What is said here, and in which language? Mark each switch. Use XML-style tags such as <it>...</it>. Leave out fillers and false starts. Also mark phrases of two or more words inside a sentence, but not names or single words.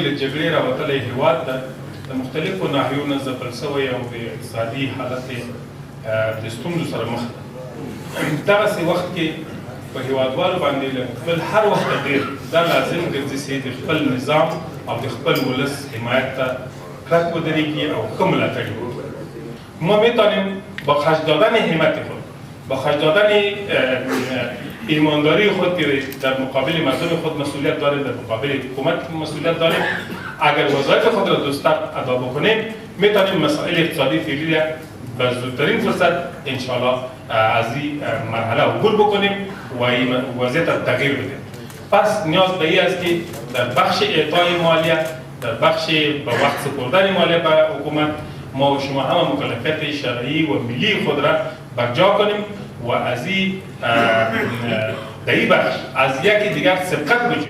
<ps>له جګړې راوتلی هیواد ده د مختلفو ناحیو نه ځپل شوی او د اقتصادي حالت د ستونزو سره مخ ده دغسې وخت کې په هیوادوالو باندې له خپل هر وخت ډېر دا لازم ګرځي چې د خپل نظام او د خپل ولس حمایت ته کلک ودرېږي او ښه ملاتړ وکړي</ps> <fa>ما میتوانیم با خرج دادن همت خود با خرج دادن ایمانداری خود که در مقابل مردم خود مسئولیت داریم در مقابل حکومت مسئولیت داریم اگر وظایف خود را درست ادا بکنیم میتوانیم مسائل اقتصادی فعلی را به زودترین فرصت انشاءالله از این مرحله عبور بکنیم و این وضعیت را تغییر بدیم پس نیاز به این است که در بخش اعطای مالیه در بخش به وقت سپردن مالیه به حکومت ما و شما همه مکلفیت شرعی و ملی خود را برجا کنیم و از این در این بخش از یکی دیگر سبقت بجوییم.</fa>